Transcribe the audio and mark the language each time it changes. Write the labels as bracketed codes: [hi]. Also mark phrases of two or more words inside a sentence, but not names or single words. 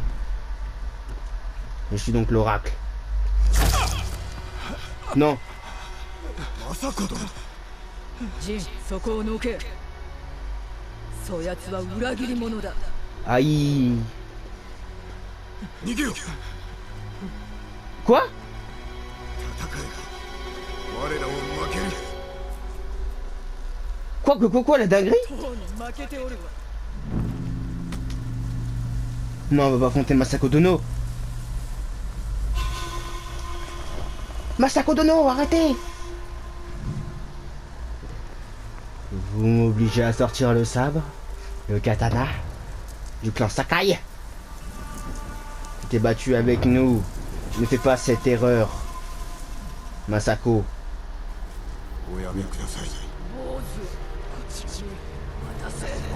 [fr] Je suis donc l'oracle. Non. [ja] まさかだ。ジン、そこを抜け。そやつは裏切り者だ。 [fr] Aïe. [ja] 逃げよ。 [fr] Quoi? [ja] 我らを負ける。 [fr] Quoi, la dinguerie? [ja] とうに負けておるわ。 [fr] Non, on va pas affronter Masako Dono. Masako Dono, arrêtez! Vous m'obligez à sortir le sabre, le katana, du clan Sakai. Tu t'es battu avec nous. Ne fais pas cette erreur, Masako. [ja] おやめください。坊主をこっちに渡せ。